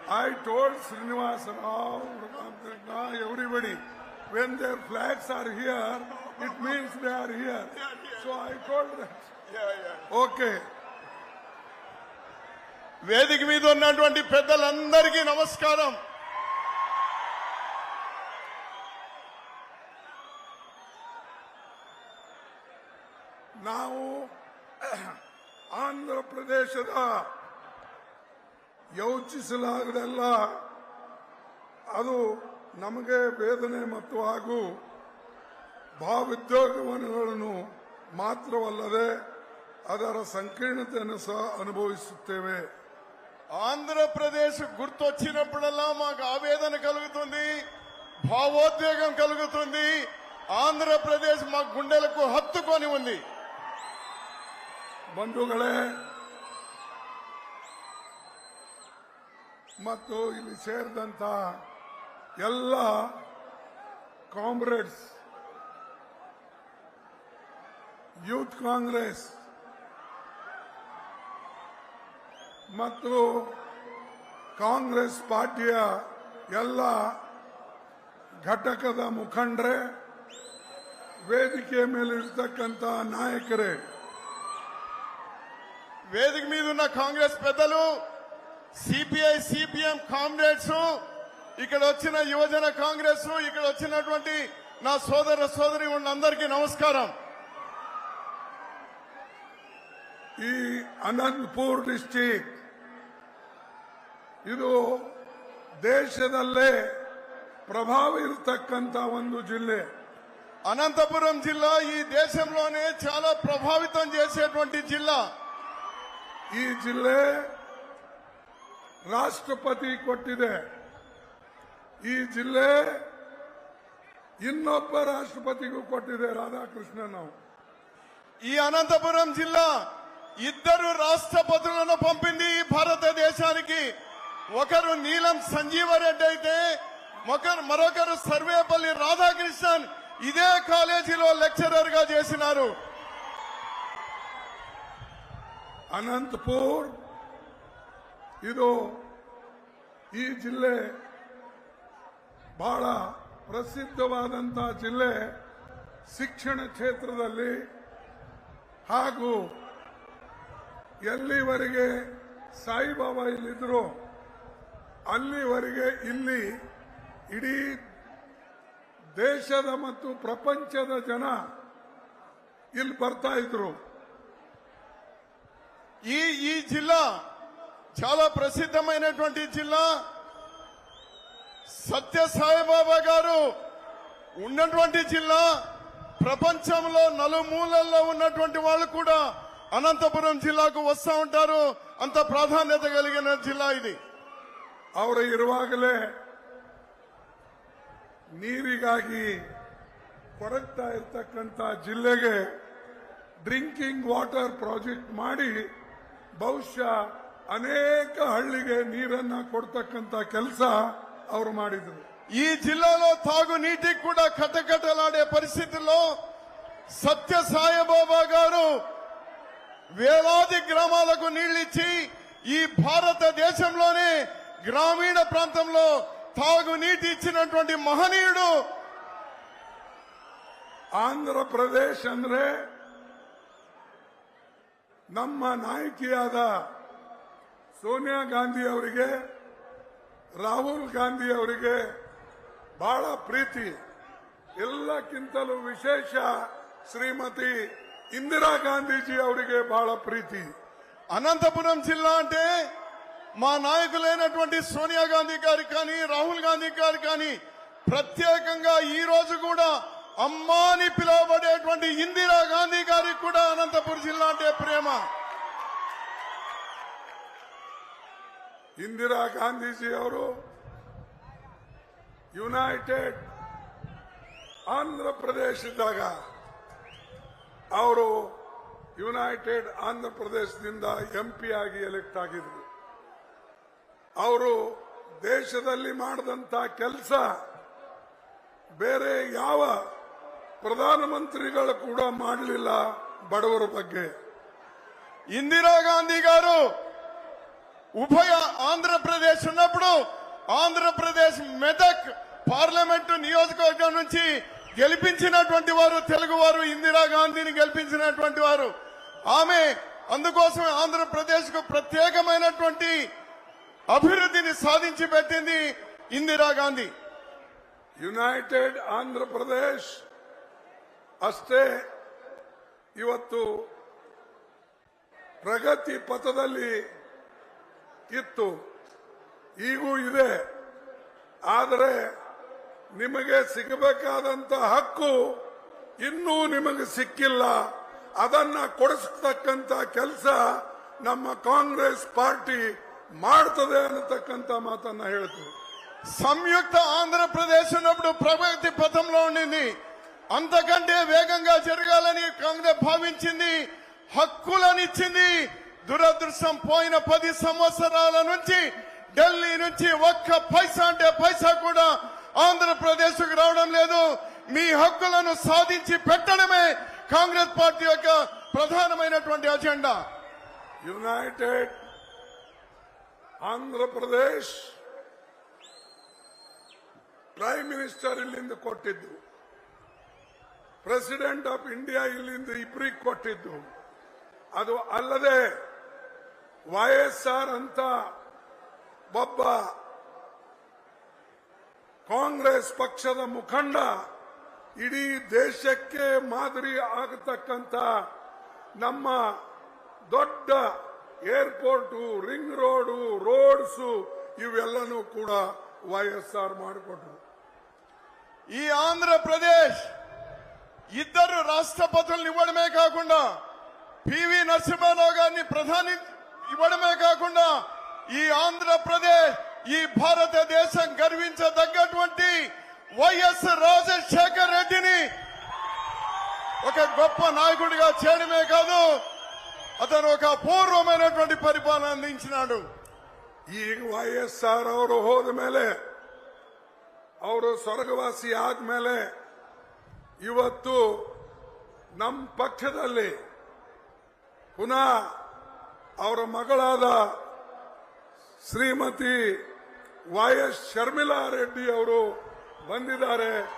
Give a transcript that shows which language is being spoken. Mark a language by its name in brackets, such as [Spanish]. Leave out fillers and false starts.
[English] I told Srinivasa Rao, everybody, when their flags are here, it means they are here. So I told that. Okay. [Telugu] వేదిక మీద ఉన్నటువంటి పెద్దలందరికీ నమస్కారం. [Kannada] ನಾವು ಆಂಧ್ರ ಪ್ರದೇಶದ ಯೋಚಿಸಲಾಗದೆಲ್ಲ ಅದು ನಮಗೆ ವೇದನೆ ಮತ್ತು ಹಾಗೂ ಭಾವೋದ್ವೇಗಗಳನ್ನು ಮಾತ್ರವಲ್ಲದೆ ಅದರ ಸಂಕೀರ್ಣತೆಯನ್ನು ಸಹ ಅನುಭವಿಸುತ್ತೇವೆ. [Telugu] ఆంధ్రప్రదేశ్ గుర్తొచ్చినప్పుడల్లా మాకు ఆవేదన కలుగుతుంది, భావోద్వేగం కలుగుతుంది. ఆంధ్రప్రదేశ్ మా గుండెలకు హత్తుకొని ఉంది. [Kannada] ಬಂಧುಗಳೇ ಮತ್ತು ಇಲ್ಲಿ ಸೇರಿದಂತ ಎಲ್ಲ ಕಾಮ್ರೇಡ್ಸ್, ಯೂತ್ ಕಾಂಗ್ರೆಸ್ ಮತ್ತು ಕಾಂಗ್ರೆಸ್ ಪಾರ್ಟಿಯ ಎಲ್ಲ ಘಟಕದ ಮುಖಂಡರೇ, ವೇದಿಕೆಯ ಮೇಲಿರ್ತಕ್ಕಂಥ ನಾಯಕರೇ, [Telugu] వేదిక మీద ఉన్న కాంగ్రెస్ పెద్దలు, సిపిఐ సిపిఎం కామ్రేడ్స్, ఇక్కడ వచ్చిన యువజన కాంగ్రెస్, ఇక్కడ వచ్చినటువంటి నా సోదర సోదరి అందరికీ నమస్కారం. [Kannada] ಈ ಅನಂತಪುರ ಡಿಸ್ಟಿಕ್ ಇದು ದೇಶದಲ್ಲೇ ಪ್ರಭಾವ ಇರತಕ್ಕಂತ ಒಂದು ಜಿಲ್ಲೆ. [Telugu] అనంతపురం జిల్లా ఈ దేశంలోనే చాలా ప్రభావితం చేసేటువంటి జిల్లా. [Kannada] ಈ ಜಿಲ್ಲೆ ರಾಷ್ಟ್ರಪತಿ ಕೊಟ್ಟಿದೆ. ಈ ಜಿಲ್ಲೆ ಇನ್ನೊಬ್ಬ ರಾಷ್ಟ್ರಪತಿಗೂ ಕೊಟ್ಟಿದೆ, ರಾಧಾಕೃಷ್ಣನ್. [Telugu] ఈ అనంతపురం జిల్లా ఇద్దరు రాష్ట్రపతులను పంపింది ఈ భారతదేశానికి. ఒకరు నీలం సంజీవరెడ్డి అయితే మరొకరు సర్వేపల్లి రాధాకృష్ణన్ ఇదే కాలేజీలో లెక్చరర్ గా చేసినారు. [Kannada] ಅನಂತಪುರ್ ಇದು ಈ ಜಿಲ್ಲೆ ಬಹಳ ಪ್ರಸಿದ್ಧವಾದಂಥ ಜಿಲ್ಲೆ. ಶಿಕ್ಷಣ ಕ್ಷೇತ್ರದಲ್ಲಿ ಹಾಗೂ ಎಲ್ಲಿವರೆಗೆ ಸಾಯಿಬಾಬಾ ಇಲ್ಲಿದ್ರು ಅಲ್ಲಿವರೆಗೆ ಇಲ್ಲಿ ಇಡೀ ದೇಶದ ಮತ್ತು ಪ್ರಪಂಚದ ಜನ ಇಲ್ಲಿ ಬರ್ತಾ ಇದ್ರು. [Telugu] ఈ జిల్లా చాలా ప్రసిద్ధమైనటువంటి జిల్లా. సత్య సాయిబాబా గారు ఉన్నటువంటి జిల్లా. ప్రపంచంలో నలుమూలల్లో ఉన్నటువంటి వాళ్ళు కూడా అనంతపురం జిల్లాకు వస్తూ ఉంటారు. అంత ప్రాధాన్యత కలిగిన జిల్లా ఇది. [Kannada] ಅವರು ಇರುವಾಗಲೇ ನೀರಿಗಾಗಿ ಕೊರಗ್ತಾ ಇರ್ತಕ್ಕಂಥ ಜಿಲ್ಲೆಗೆ [English] drinking water project [Kannada] ಮಾಡಿ ಬಹುಶಃ ಅನೇಕ ಹಳ್ಳಿಗೆ ನೀರನ್ನ ಕೊಡ್ತಕ್ಕಂಥ ಕೆಲಸ ಅವರು ಮಾಡಿದ್ರು. [Telugu] ఈ జిల్లాలో తాగునీటికి కూడా కటకటలాడే పరిస్థితుల్లో సత్య సాయిబాబా గారు వేలాది గ్రామాలకు నీళ్లిచ్చి ఈ భారతదేశంలోనే గ్రామీణ ప్రాంతంలో తాగునీటి ఇచ్చినటువంటి మహనీయుడు. [Kannada] ಆಂಧ್ರಪ್ರದೇಶ್ ಅಂದ್ರೆ ನಮ್ಮ ನಾಯಕಿಯಾದ ಸೋನಿಯಾ ಗಾಂಧಿ ಅವರಿಗೆ ರಾಹುಲ್ ಗಾಂಧಿ ಅವರಿಗೆ ಬಹಳ ಪ್ರೀತಿ. ಎಲ್ಲಕ್ಕಿಂತಲೂ ವಿಶೇಷ శ్రీమతి ఇందిరా గాంధీజీ ಅವರಿಗೆ ಬಹಳ ప్రీతి. [Telugu] అనంతపురం జిల్లా అంటే మా నాయకులైనటువంటి సోనియా గాంధీ గారికి కానీ రాహుల్ గాంధీ గారు కానీ ప్రత్యేకంగా ఈ రోజు కూడా అమ్మా అని పిలువబడేటువంటి ఇందిరా గాంధీ గారికి కూడా అనంతపురం జిల్లా అంటే ప్రేమ. [Kannada] ಇಂದಿರಾ ಗಾಂಧೀಜಿ ಅವರು ಯುನೈಟೆಡ್ ಆಂಧ್ರ ಪ್ರದೇಶದಾಗ ಅವರು ಯುನೈಟೆಡ್ ಆಂಧ್ರ ಪ್ರದೇಶದಿಂದ ಎಂಪಿ ಆಗಿ ಎಲೆಕ್ಟ್ ಆಗಿದ್ರು. ಅವರು ದೇಶದಲ್ಲಿ ಮಾಡಿದಂತ ಕೆಲಸ ಬೇರೆ ಯಾವ ಪ್ರಧಾನಮಂತ್ರಿಗಳು ಕೂಡ ಮಾಡಲಿಲ್ಲ. ಬಡವರ ಬಗ್ಗೆ [Telugu] ఇందిరా గాంధీ గారు ఉభయ ఆంధ్రప్రదేశ్ ఉన్నప్పుడు ఆంధ్రప్రదేశ్ మెదక్ పార్లమెంటు నియోజకవర్గం నుంచి గెలిపించినటువంటి వారు తెలుగువారు. ఇందిరా గాంధీని గెలిపించినటువంటి వారు ఆమె. అందుకోసం ఆంధ్రప్రదేశ్ కు ప్రత్యేకమైనటువంటి అభివృద్ధిని సాధించి పెట్టింది ఇందిరా గాంధీ. [Kannada] ಯುನೈಟೆಡ್ ಆಂಧ್ರ ಪ್ರದೇಶ್ ಅಷ್ಟೇ ಇವತ್ತು ಪ್ರಗತಿ ಪಥದಲ್ಲಿ ಇತ್ತು, ಈಗೂ ಇದೆ. ಆದರೆ ನಿಮಗೆ ಸಿಗಬೇಕಾದಂತ ಹಕ್ಕು ಇನ್ನೂ ನಿಮಗೆ ಸಿಕ್ಕಿಲ್ಲ. ಅದನ್ನ ಕೊಡಿಸತಕ್ಕಂತ ಕೆಲಸ ನಮ್ಮ ಕಾಂಗ್ರೆಸ್ ಪಾರ್ಟಿ ಮಾಡ್ತದೆ ಅನ್ನತಕ್ಕಂತ ಮಾತನ್ನ ಹೇಳ್ತು. [Telugu] సంయుక్త ఆంధ్రప్రదేశ్ ఉన్నప్పుడు ప్రగతి పథంలో ఉండింది. అంతకంటే వేగంగా జరగాలని కాంగ్రెస్ భావించింది, హక్కులనిచ్చింది. దురదృష్టం పోయిన 10 సంవత్సరాల నుంచి ఢిల్లీ నుంచి ఒక్క పైసా అంటే పైసా కూడా ఆంధ్రప్రదేశ్ కు రావడం లేదు. మీ హక్కులను సాధించి పెట్టడమే కాంగ్రెస్ పార్టీ యొక్క ప్రధానమైనటువంటి agenda. [Kannada] United Andhra Pradesh prime minister ಇಲ್ಲಿಂದ ಕೊಟ್ಟಿದ್ದು, [English] president of India [Kannada] ಇಲ್ಲಿಂದ ಇಬ್ಬರಿಗೆ ಕೊಟ್ಟಿದ್ದು. ಅದು ಅಲ್ಲದೆ YSR ಅಂತ ಒಬ್ಬ ಕಾಂಗ್ರೆಸ್ ಪಕ್ಷದ ಮುಖಂಡ ಇಡೀ ದೇಶಕ್ಕೆ ಮಾದರಿ ಆಗತಕ್ಕಂತ ನಮ್ಮ ದೊಡ್ಡ ಏರ್ಪೋರ್ಟ್, ರಿಂಗ್ ರೋಡ್, ರೋಡ್ಸ್ ಇವೆಲ್ಲನೂ ಕೂಡ YSR ಮಾಡಿಕೊಟ್ರು. [Telugu] ఈ ఆంధ్రప్రదేశ్ ఇద్దరు రాష్ట్రపతులను ఇవ్వడమే కాకుండా పివి నరసింహారావు గారిని ప్రధాని ఇవ్వడమే కాకుండా ఈ ఆంధ్రప్రదేశ్, ఈ భారతదేశం గర్వించదగ్గటువంటి వైఎస్ రాజశేఖర్ రెడ్డిని ఒక గొప్ప నాయకుడిగా చేయడమే కాదు, అతను ఒక అపూర్వమైనటువంటి పరిపాలన అందించినాడు. [Kannada] ಈಗ YSR ಅವರು ಹೋದ ಮೇಲೆ, ಅವರು ಸ್ವರ್ಗವಾಸಿ ಆದ್ಮೇಲೆ ಇವತ್ತು ನಮ್ಮ ಪಕ್ಷದಲ್ಲಿ ಪುನಃ ಅವರ ಮಗಳಾದ ಶ್ರೀಮತಿ YS ಶರ್ಮಿಳಾ ರೆಡ್ಡಿ ಅವರು ಬಂದಿದ್ದಾರೆ.